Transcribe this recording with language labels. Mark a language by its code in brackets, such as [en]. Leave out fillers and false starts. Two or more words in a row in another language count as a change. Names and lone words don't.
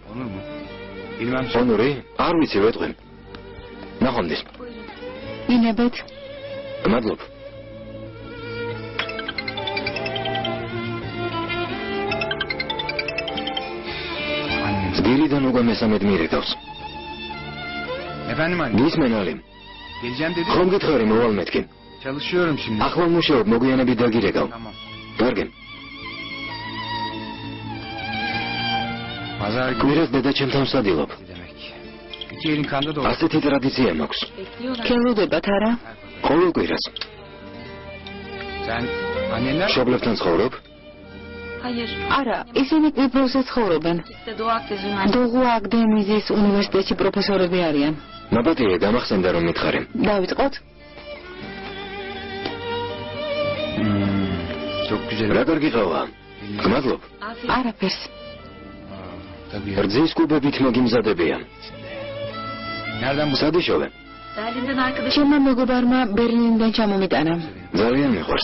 [ka] ონური? არ ვიცი, ვეტყვი. ნახვამდის. ინებეთ. მადლობ. დილიდან უკვე მესამედ მირეკავს. [tr] Efendim anne. [ka] გისმენ ალი. [tr] Geleceğim dedi. [ka] ხომ გითხარი მოვალ მეთქი. [tr] Çalışıyorum şimdi. [ka] ახლა მუშაობ, მოგვიანებით დაგირეკავ. [tr] Tamam. [ka] კარგი. [tr] Pazar günü [ka] კვირას დედა ჩემთან ვსადილობ. [tr] demek. İki elin kanda da olur. [ka] ასეთი ტრადიცია მაქვს. გელოდებათ არა? ყოველ კვირას. [tr] Sen annenler [ka] მშობლებთან ცხოვრობ? [tr] Hayır. [ka] არა, ისინი კვიპროსზე ცხოვრობენ. [tr] İşte Doğu Akdeniz Üniversitesi. [ka] დოღუ აკდემიზის უნივერსიტეტში პროფესორები არიან. ნაბატია გამახსენდა რომ მითხარი. დავიწყოთ? [tr] Çok güzel. [ka] რა კარგი ყავა. გმადლობ. [tr] Afiyet. [ka] არაფერს. [tr] Tabii. [ka] რძის კუბებით მოგიმზადებია. [tr] Nereden bu? [ka] სადიშოვე. [tr] Berlin'den arkadaşım. [ka] ჩემმა მეგობარმა ბერლინიდან ჩამომიტანა. ძალიან მიყვარს.